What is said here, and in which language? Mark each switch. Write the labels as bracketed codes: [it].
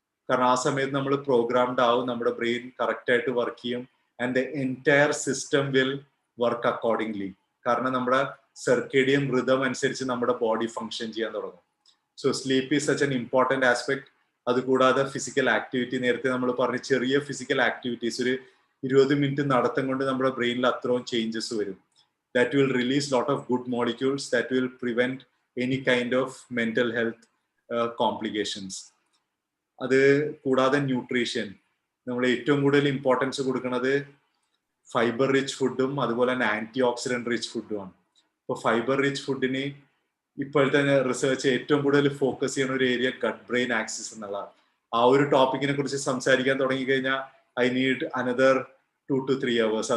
[ml] കാരണം ആ സമയത്ത് നമ്മൾ പ്രോഗ്രാംഡ് ആവും, നമ്മുടെ ബ്രെയിൻ കറക്റ്റായിട്ട് വർക്ക് ചെയ്യും [en] And the entire system will work accordingly. [ml] കാരണം നമ്മുടെ സർക്കേഡിയൻ റിതം അനുസരിച്ച് നമ്മുടെ ബോഡി ഫങ്ഷൻ ചെയ്യാൻ തുടങ്ങും. [en] So sleep is such an important aspect. [ml] അതുകൂടാതെ ഫിസിക്കൽ ആക്ടിവിറ്റി, നേരത്തെ നമ്മൾ പറഞ്ഞ ചെറിയ ഫിസിക്കൽ ആക്ടിവിറ്റീസ്, ഒരു 20 മിനിറ്റ് നടത്തം കൊണ്ട് നമ്മുടെ ബ്രെയിനിൽ അത്രയും ചേഞ്ചസ് വരും. [en] That will release lot of good molecules that will prevent any kind of mental health complications. [ml] അത് കൂടാതെ ന്യൂട്രീഷൻ, നമ്മൾ ഏറ്റവും കൂടുതൽ ഇമ്പോർട്ടൻസ് കൊടുക്കുന്നത് ഫൈബർ റിച്ച് ഫുഡും അതുപോലെ തന്നെ ആന്റി ഓക്സിഡന്റ് റിച്ച് ഫുഡുമാണ്. ഇപ്പോൾ ഫൈബർ റിച്ച് ഫുഡിന് ഇപ്പോഴത്തെ റിസർച്ച് ഏറ്റവും കൂടുതൽ ഫോക്കസ് ചെയ്യുന്ന ഒരു ഏരിയ ഗട്ട് ബ്രെയിൻ ആക്സിസ് എന്നുള്ള ആ ഒരു ടോപ്പിക്കിനെ കുറിച്ച് സംസാരിക്കാൻ തുടങ്ങിക്കഴിഞ്ഞാൽ [en] I need another 2 to 3 hours.